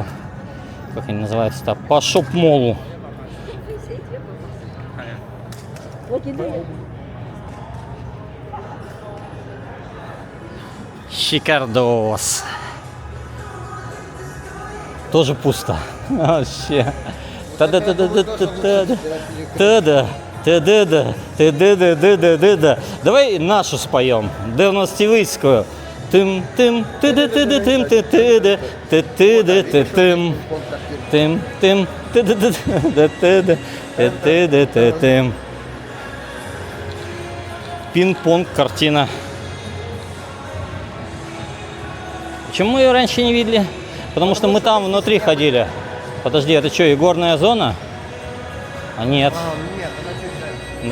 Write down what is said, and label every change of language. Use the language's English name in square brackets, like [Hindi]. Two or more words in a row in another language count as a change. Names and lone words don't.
[Russian] Как они называются-то? По шоп-молу. Шикардос. Тоже пусто. Вообще. Та-да-да-да-да-да-да. Та-да. Та-да-да. Та-да-да-да-да-да. Давай нашу споем. 90-вийською. Тим-тим. Та-да-да-да-тим. Та-да. Та-да-да-да-тим. Тим-тим. Та-да-да-да-да-да. Та-да-да-да-тим. Пинг-понг картина. Почему мы ее раньше не видели? Потому что мы там внутри ходили. Подожди, это что, игорная зона? А нет. Нет, она чуть дальше.